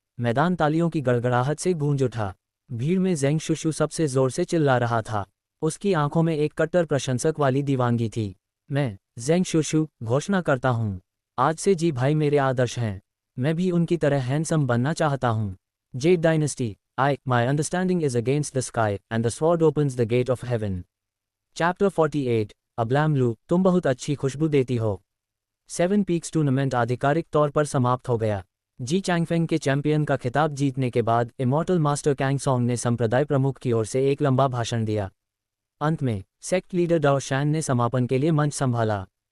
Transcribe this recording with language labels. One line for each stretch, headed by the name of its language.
Hindi: मैदान तालियों की गड़गड़ाहट से गूंज उठा। भीड़ में जेंग शुशु सबसे जोर से चिल्ला रहा था। उसकी आंखों में एक कट्टर प्रशंसक वाली दीवानगी थी। मैं, जेंग शुशु, घोषणा करता हूँ, आज से जी भाई मेरे आदर्श हैं। मैं भी उनकी तरह हैंडसम बनना चाहता हूँ।
English: Jade Dynasty, my understanding is against the sky, and the sword opens the gate of heaven.
Hindi: Chapter 48, अब्लैमलू, तुम बहुत अच्छी खुशबू देती हो। 7 पीक्स टूर्नामेंट आधिकारिक तौर पर समाप्त हो गया। जी चैंगफेंग के चैंपियन का खिताब जीतने के बाद इमॉर्टल मास्टर कैंग सॉन्ग ने संप्रदाय प्रमुख की ओर से एक लंबा भाषण दिया। अंत में सेक्ट लीडर डाओ शैन ने समापन के लिए मंच संभाला।